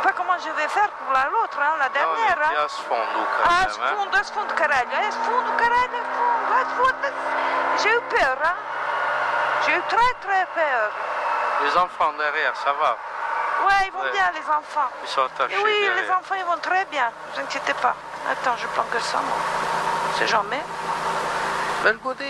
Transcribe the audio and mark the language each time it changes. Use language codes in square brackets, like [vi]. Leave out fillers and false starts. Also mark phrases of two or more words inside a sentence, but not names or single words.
[fr] comment je vais faire pour l'autre, hein, la dernière. [pt] Não, [fr] Hein. [pt] a se fundo, Ah, caramba. a se fundo, caralho. A se fundo, caralho, a se fundo. [fr] J'ai eu peur, hein. J'ai eu très très peur. Les enfants derrière, ça va. Ouais, ils vont Ouais. bien, les enfants. Ils sont attachés Et oui, derrière. les enfants, ils vont très bien. Ne vous inquiétez pas. Attends, je prends que ça, moi. C'est jamais. Bel godin.